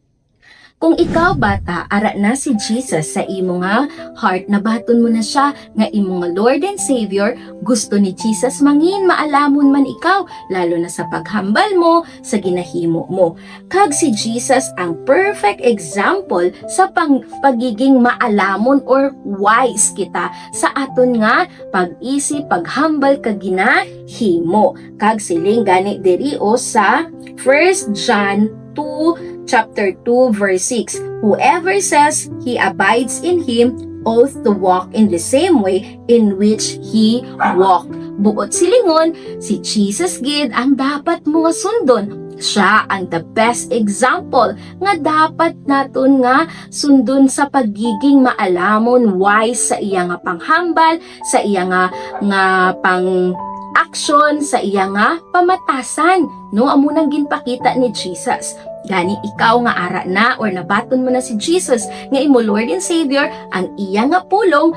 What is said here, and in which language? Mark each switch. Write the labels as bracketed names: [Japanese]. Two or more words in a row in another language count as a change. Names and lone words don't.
[Hiligaynon] Kung ikaw bata, ara na si Jesus sa imo nga heart, nabaton mo na siya nga imo nga [English] Lord and Savior, [Hiligaynon] gusto ni Jesus mangin maalamon man ikaw, lalo na sa paghambal mo, sa ginahimo mo. Kag si Jesus ang [English] perfect example [Hiligaynon] sa pagiging maalamon or wise kita sa aton nga pag-isip, paghambal kag ginahimo. Kag siling gani diri o sa [English] 1 John 2 Chapter 2 verse 6, whoever says he abides in him ought to walk in the same way in which he walked. [Hiligaynon] Buot silingon, si Jesus gid ang dapat mo nga sundon. Siya ang [English] the best example [Hiligaynon] nga dapat naton nga sundon sa pagiging maalamon, wise sa iya nga panghambal, sa iya nga pang action, sa iya nga pamatasan, no? Amo nang ginpakita ni Jesus. Gani ikaw nga ara na or nabaton mo na si Jesus nga imo [English] Lord and Savior, [Hiligaynon] ang iya nga pulong